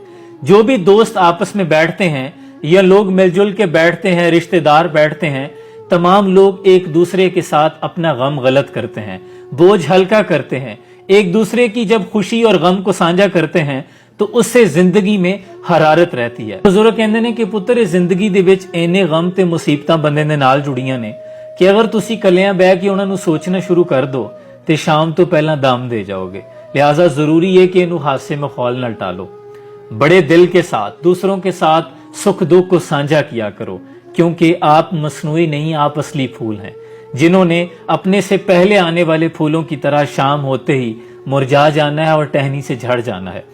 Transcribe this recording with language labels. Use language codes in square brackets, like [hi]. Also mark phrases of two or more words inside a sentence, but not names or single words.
[ur] جو بھی دوست آپس میں بیٹھتے ہیں یا لوگ مل جل کے بیٹھتے ہیں, رشتہ دار بیٹھتے ہیں, تمام لوگ ایک دوسرے کے ساتھ اپنا غم غلط کرتے ہیں, بوجھ ہلکا کرتے ہیں. ایک دوسرے کی جب خوشی اور غم کو سانجھا کرتے ہیں تو اس سے زندگی میں حرارت رہتی ہے. [pa] بزرگ کہندے نے کہ پتر زندگی دے وچ اینے غم تے مصیبتاں بندے دے نال جڑیاں نے کہ اگر تسی کلیاں بیٹھ کے انہاں نوں سوچنا شروع کر دو تے شام تو پہلا دم دے جاؤ گے. [ur] لہٰذا ضروری ہے کہ انہوں ہاتھ سے مخول نہ ٹالو. بڑے دل کے ساتھ دوسروں کے ساتھ سکھ دکھ کو سانجھا کیا کرو, کیونکہ آپ مصنوعی نہیں, آپ اصلی پھول ہیں جنہوں نے اپنے سے پہلے آنے والے پھولوں کی طرح شام ہوتے ہی مرجھا جانا ہے اور ٹہنی سے جھڑ جانا ہے.